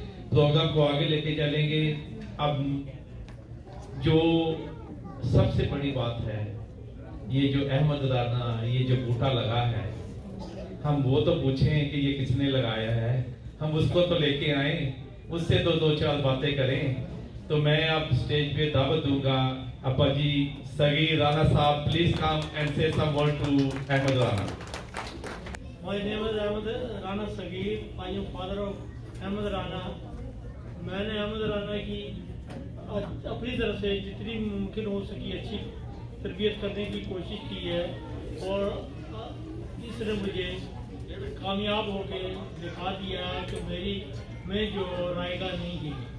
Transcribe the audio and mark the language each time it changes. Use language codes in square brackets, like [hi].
[hi] Programme को आगे लेके चलेंगे। अब जो सबसे बड़ी बात है, ये जो अहमद राना ये जो बूटा लगा है, हम वो तो पूछें कि ये किसने लगाया है, हम उसको तो लेके आए, उससे तो 2-4 बातें करें। तो मैं अब स्टेज पे दावत दूंगा अपा जी सगीर राना साहब, [en] please come and say some word to [hi] Ahmad Rana. [en] My name is Ahmed Rana Sagir. I am father of Ahmed Rana. [hi] मैंने अहमद राना की अपनी तरफ से जितनी मुमकिन हो सकी अच्छी तरबियत करने की कोशिश की है और इसने मुझे कामयाब होके दिखा दिया कि मैं जो रायगा नहीं की।